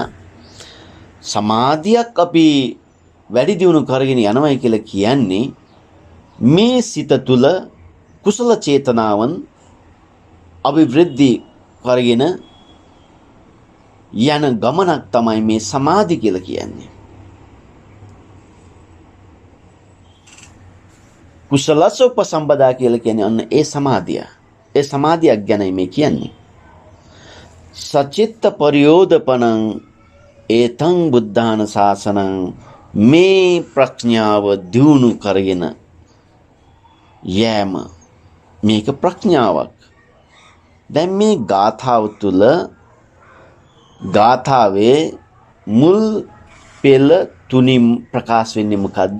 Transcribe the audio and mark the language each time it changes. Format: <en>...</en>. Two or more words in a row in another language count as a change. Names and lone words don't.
<si>සමාධියක් අපි වැඩි දියුණු කරගෙන යනවායි කියලා කියන්නේ මේ සිත තුළ කුසල චේතනාවන් අභිවෘද්ධි කරගෙන යන ගමනක් තමයි මේ සමාධි කියලා කියන්නේ.</si> <pi>කුසලස්ස උපසම්පදා</pi> <si>කියලා කියන්නේ අන්න ඒ සමාධිය. ඒ සමාධියක් ගැනයි මේ කියන්නේ.</si> <pi>සචිත්ත පරියෝදපණං ඒතං බුද්ධාන ශාසනං</pi> <si>මේ ප්‍රඥාව දියුණු කරගෙන යෑම මේක ප්‍රඥාවක්. දැන් මේ ගාථාව තුළ ගාථාවේ මුල් පෙළ තුනින් ප්‍රකාශ වෙන්නේ මොකද්ද?</si>